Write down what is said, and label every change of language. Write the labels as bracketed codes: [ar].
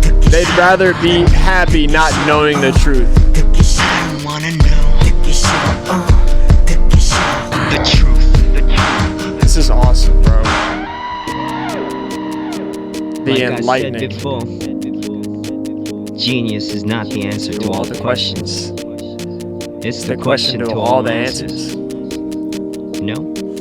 [en] They'd rather be happy not knowing the truth. [ko] 듣기 싫어 [en] wanna know [ko] 듣기 싫어 듣기 싫어 [en] The truth This is awesome, bro. be Like I said enlightening before, genius is not the answer to all the questions. It's The question to all the answers. You know?